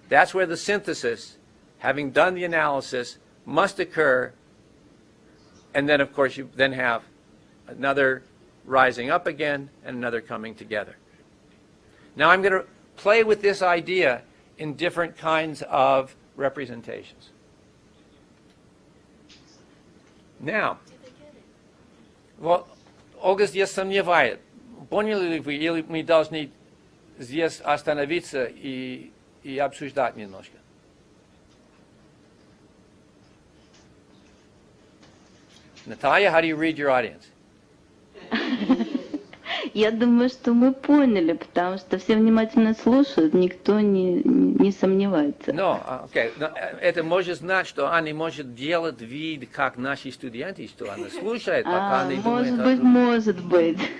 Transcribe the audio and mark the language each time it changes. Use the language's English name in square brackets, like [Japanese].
[English] That's where the synthesis, having done the analysis, must occur. And then, of course, you then have another rising up again and another coming together. Now I'm going to play with this idea in different kinds of representations. [Russian] Now, вот Ольга здесь сомневает. Поняли ли вы, или мы должны здесь остановиться и обсуждать немножко? [English] Natalia, how do you read your audience? [Russian] Я думаю, что мы поняли, потому что все внимательно слушают, никто не сомневается. [English] Okay. [Russian] Это может значить, что она может делать вид, как наши студенты, что она слушает, пока она думает. Может быть.